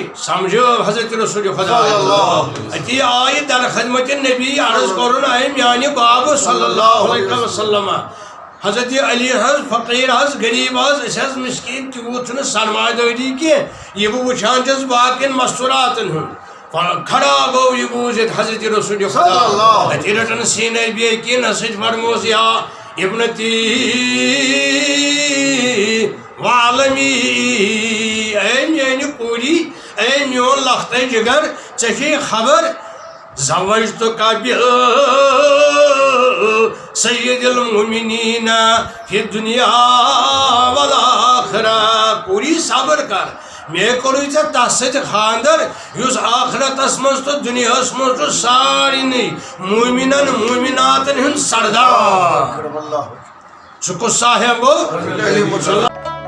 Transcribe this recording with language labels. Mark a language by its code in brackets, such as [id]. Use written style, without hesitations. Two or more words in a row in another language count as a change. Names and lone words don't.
[ks] سمجھو حضرت رسول خدا اتی آیہِ در خدمت نبی عرض کرُن اے میانہِ بابہٕ [ar] صلی اللہ علیہ وسلم [ks] حضرت علی حض فقیر حض غریب حض أسۍ حض مسکیٖن تیوٗت چھُنہٕ سرمایہ دٲری کینٛہہ یہِ بہٕ وٕچھان چھُس باقین مستوٗراتن ہُنٛد کھڑا گوٚو یہِ بوٗزِتھ حضرت رسول خدا اتی رٹن سیٖنے بیٚیہِ کِنس سۭتۍ فرموس [ar] یا ابنتی [ks] وعالمی اے میانہِ کوٗری اے میون لختہٕ جگر ژےٚ چھے خبر زوجتک [ar] سید المؤمنین فی الدنیا والآخرہ [ks] کوٗری صبر کر مےٚ کوٚرُے ژےٚ تس سۭتۍ خاندر یُس آخرتس منٛز تہٕ دُنیاہس منٛز چھُ سارنٕے موٗمِنن موٗمِناتن ہُنٛد سردار سُہ کُس صاحب گوٚو